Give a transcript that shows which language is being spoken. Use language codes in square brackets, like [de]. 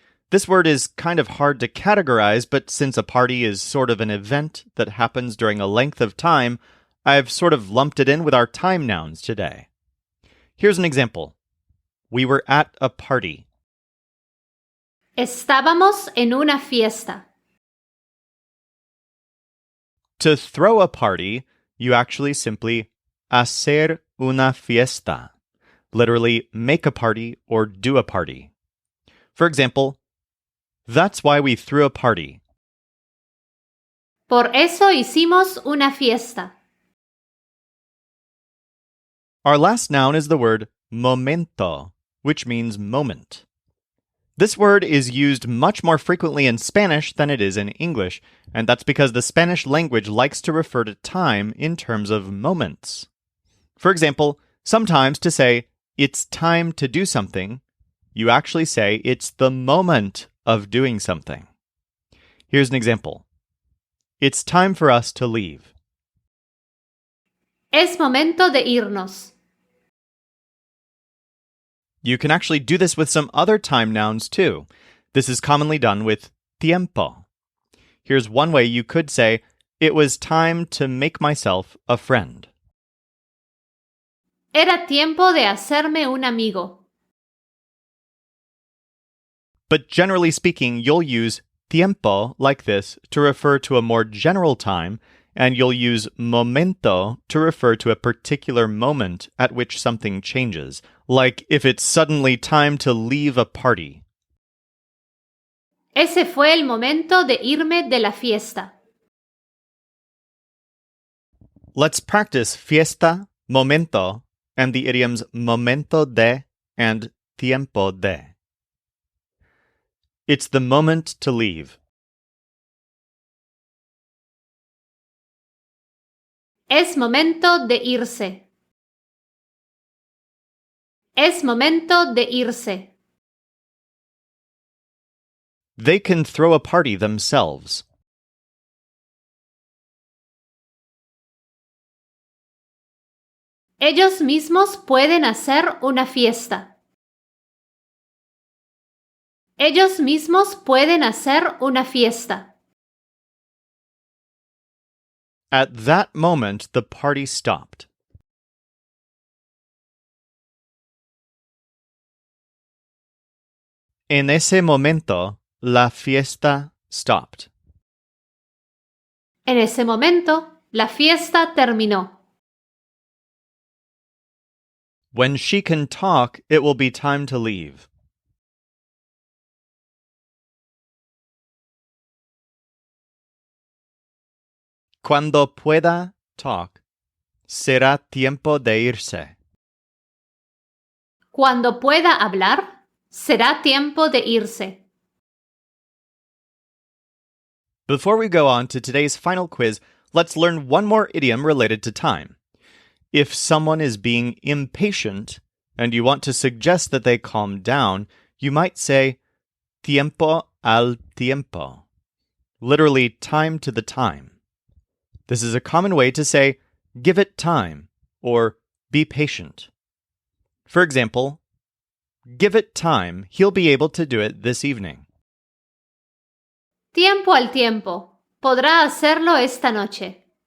[en] This word is kind of hard to categorize, but since a party is sort of an event that happens during a length of time, I've sort of lumped it in with our time nouns today. Here's an example. We were at a party. [es] Estábamos en una fiesta. [en] To throw a party, you actually simply [es] hacer una fiesta, [en] literally make a party or do a party. For example, that's why we threw a party. [es] Por eso hicimos una fiesta. [en] Our last noun is the word momento, which means moment. This word is used much more frequently in Spanish than it is in English, and that's because the Spanish language likes to refer to time in terms of moments. For example, sometimes to say, it's time to do something, you actually say, it's the moment of doing something. Here's an example. It's time for us to leave. [es] Es momento de irnos. [en] You can actually do this with some other time nouns too. This is commonly done with tiempo. Here's one way you could say, it was time to make myself a friend. [es] Era tiempo de hacerme un amigo. [en] But generally speaking, you'll use tiempo like this to refer to a more general time, and you'll use momento to refer to a particular moment at which something changes, like if it's suddenly time to leave a party. [es] Ese fue el momento de irme de la fiesta. [en] Let's practice fiesta, momento, and the idioms momento de and tiempo de. It's the moment to leave. [es] Es momento de irse. Es momento de irse. [en] They can throw a party themselves. [es] Ellos mismos pueden hacer una fiesta. Ellos mismos pueden hacer una fiesta. [en] At that moment, the party stopped. [es] En ese momento, la fiesta [en] stopped. [es] En ese momento, la fiesta terminó. [en] When she can talk, it will be time to leave. [es] Cuando pueda [en] talk, [es] será tiempo de irse. Cuando pueda hablar, será tiempo de irse. [en] Before we go on to today's final quiz, let's learn one more idiom related to time. If someone is being impatient and you want to suggest that they calm down, you might say [es] tiempo al tiempo, [en] literally time to the time. This is a common way to say give it time or be patient. For example, give it time, he'll be able to do it this evening. [es] Tiempo al tiempo. Podrá hacerlo esta noche.